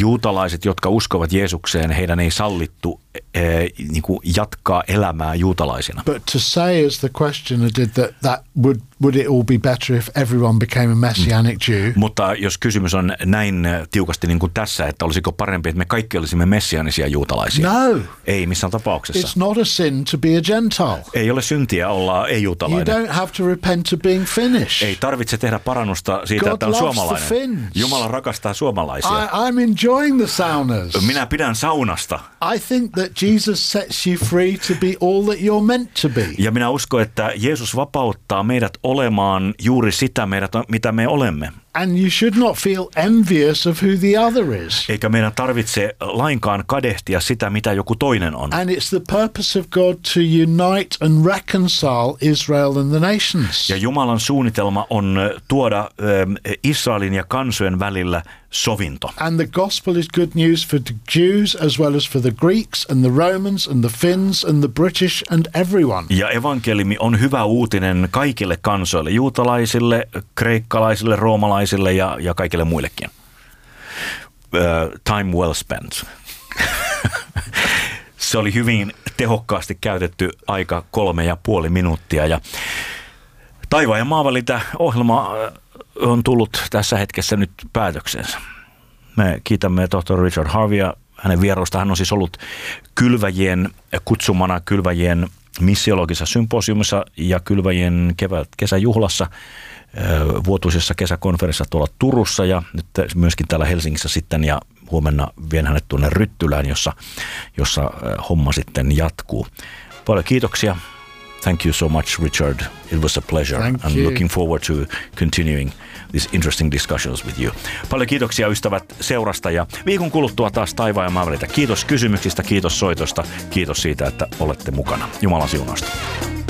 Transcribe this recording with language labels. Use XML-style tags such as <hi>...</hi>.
<fi>Juutalaiset, jotka uskovat Jeesukseen, heidän ei sallittu niin kuin jatkaa elämää juutalaisina.</fi> <en>But to say as the questioner did that would it all be better if everyone became a messianic Jew?</en> <fi>Mutta jos kysymys on näin tiukasti niin kuin tässä, että olisiko parempi, että me kaikki olisimme messianisia juutalaisia?</fi> <en>No.</en> <fi>Ei missään tapauksessa.</fi> <en>It's not a sin to be a Gentile.</en> <fi>Ei ole syntiä olla ei-juutalainen.</fi> <en>You don't have to repent of being Finnish.</en> <fi>Ei tarvitse tehdä parannusta siitä,</fi> <en>God</en> <fi>että on suomalainen.</fi> <en>The Finns.</en> <fi>Jumala rakastaa suomalaisia.</fi> <en>I'm enjoying the saunas.</en> <fi>Minä pidän saunasta.</fi> <en>I think that Jesus sets you free to be all that you're meant to be.</en> <fi>Ja minä uskon, että Jeesus vapauttaa meidät olemaan juuri sitä meidät, mitä me olemme.</fi> <en>And you should not feel envious of who the other is.</en> <fi>Eikä meidän tarvitse lainkaan kadehtia sitä, mitä joku toinen on.</fi> <en>And it's the purpose of God to unite and reconcile Israel and the nations.</en> <fi>Ja Jumalan suunnitelma on tuoda Israelin ja kansojen välillä sovinto.</fi> <en>And the gospel is good news for the Jews as well as for the Greeks and the Romans and the Finns and the British and everyone.</en> <fi>Ja evankeliumi on hyvä uutinen kaikille kansoille, juutalaisille, kreikkalaisille, roomalaisille ja kaikille muillekin.</fi> <en>Time well spent.</en> <fi>Se oli hyvin tehokkaasti käytetty aika 3.5 minuuttia. Ja Taivaan ja maanvalinta ohjelma on tullut tässä hetkessä nyt päätöksensä. Me kiitämme tohtori Richard Harveya hänen vierailusta. Hän on siis ollut kylväjien kutsumana kylväjien missiologisessa symposiumissa ja kylväjien kesäjuhlassa vuotuisessa kesäkonferenssissa tuolla Turussa ja nyt myöskin täällä Helsingissä sitten ja huomenna vien hänet tuonne Ryttylään, jossa homma sitten jatkuu. Paljon kiitoksia</fi> <en>Thank you so much, Richard. It was a pleasure. Thank and you. Looking forward to continuing these interesting discussions with you.</en> <fi>Paljon kiitoksia, ystävät, seurasta ja viikon kuluttua taas taivaan ja maan välillä. Kiitos kysymyksistä, kiitos soitosta, kiitos siitä, että olette mukana. Jumalan siunausta.</fi>